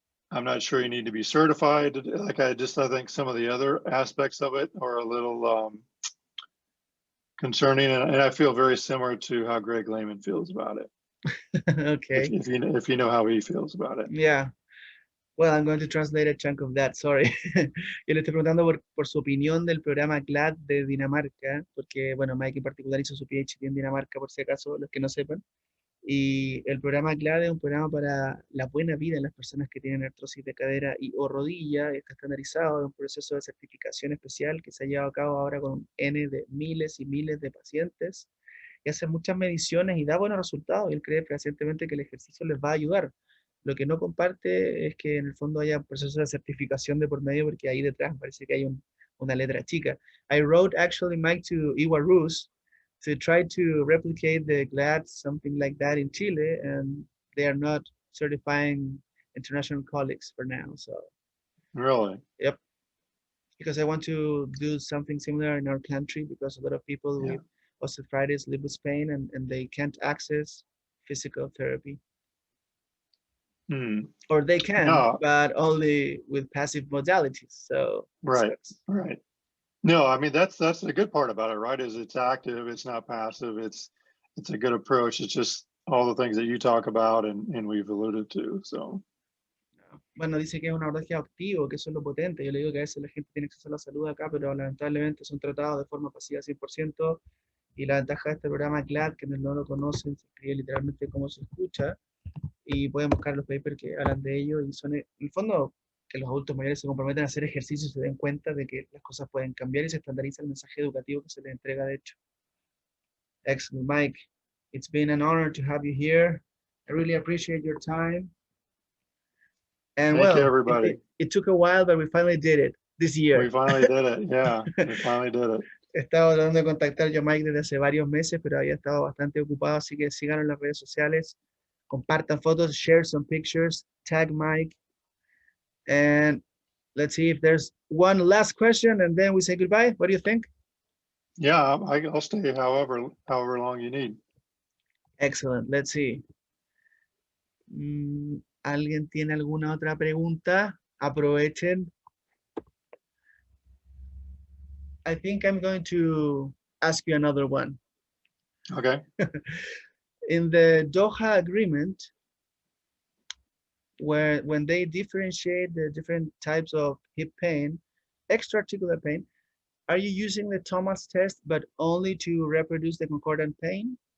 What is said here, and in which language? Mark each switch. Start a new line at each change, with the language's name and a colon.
English: I'm not sure you need to be certified. Like, I think some of the other aspects of it are a little concerning, and I feel very similar to how Greg Reiman feels about it. Okay. If you know how he feels about it. Yeah. Well, I'm going to translate a chunk of that, sorry.
Spanish: Yo le estoy preguntando por su opinión del programa CLAD de Dinamarca, porque, bueno, Mike en particular hizo su PhD en Dinamarca, por si acaso, los que no sepan. Y el programa CLAD es un programa para la buena vida en las personas que tienen artrosis de cadera y o rodilla. Está estandarizado en un proceso de certificación especial que se ha llevado a cabo ahora con N de miles y miles de pacientes. Y hace muchas mediciones y da buenos resultados. Y él cree fehacientemente que el ejercicio les va a ayudar. Lo que no comparte es que en el fondo haya un proceso de certificación de por medio, porque ahí detrás parece que hay una letra chica.
English: I wrote actually, Mike, to Iwarus to try to replicate the GLAD, something like that in Chile, and they are not certifying international colleagues for now. So Really? Yep. Because I want to do something similar in our country, because a lot of people with osteoarthritis live with pain and they can't access physical therapy. Or they can, but only with passive modalities. So right. No, I mean, that's the good part about it, right? Is it's active, it's not passive, it's a good approach. It's just all the things that you talk about and we've alluded to. So.
Spanish: Bueno, dice que es un abordaje activo, que eso es lo potente. Yo le digo que a veces la gente tiene acceso a la salud acá, pero lamentablemente son tratados de forma pasiva 100%. Y la ventaja de este programa CLAD, que no lo conocen, se escribe literalmente como se escucha, y pueden buscar los papers que hablan de ello, y son, en el fondo, que los adultos mayores se comprometen a hacer ejercicio y se den cuenta de que las cosas pueden cambiar y se estandariza el mensaje educativo que se les entrega de hecho.
English: Excellent, Mike. It's been an honor to have you here. I really appreciate your time. And thank you, everybody. It took a while, but we finally did it this year. We finally did it, yeah. We finally did it.
Spanish: He estado tratando de contactar yo a Mike desde hace varios meses, pero había estado bastante ocupado, así que síganos en las redes sociales, compartan fotos,
English: share some pictures, tag Mike, and let's see if there's one last question, and then we say goodbye. What do you think? Yeah, I'll stay however long you need. Excellent. Let's see.
Spanish: ¿Alguien tiene alguna otra pregunta? Aprovechen.
English: I think I'm going to ask you another one. Okay. In the Doha agreement, when they differentiate the different types of hip pain, extra-articular pain, are you using the Thomas test, but only to reproduce the concordant pain?